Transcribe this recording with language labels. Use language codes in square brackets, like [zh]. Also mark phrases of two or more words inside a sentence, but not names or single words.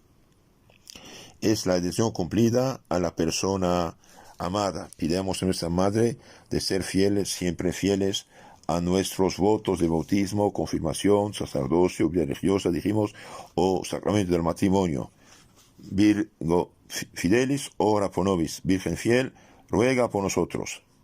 [es] Es la adhesión cumplida a la persona amada. Pidamos a nuestra Madre de ser fieles, siempre fieles a nuestros votos de bautismo, confirmación, sacerdocio, vida religiosa, dijimos, o sacramento del matrimonio. [la] Virgo Fidelis, ora pro nobis. [es] Virgen fiel, ruega por nosotros.